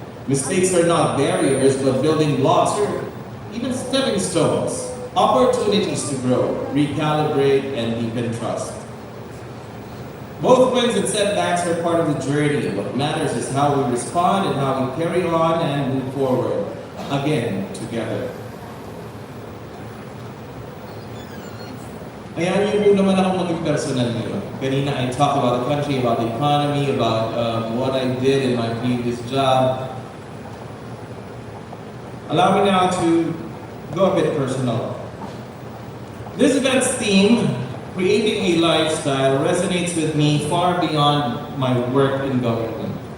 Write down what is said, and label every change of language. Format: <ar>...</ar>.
<en>Mistakes are not barriers, but building blocks or even stepping stones, opportunities to grow, recalibrate, and deepen trust. Both wins and setbacks are part of the journey. What matters is how we respond and how we carry on and move forward, again, together.</en> <tl>Kaya yun naman ako maging personal ngayon. Kanina</tl> <en>I talked about the country, about the economy, about what I did in my previous job. Allow me now to go a bit personal. This event's theme, creating a lifestyle, resonates with me far beyond my work in government.</en>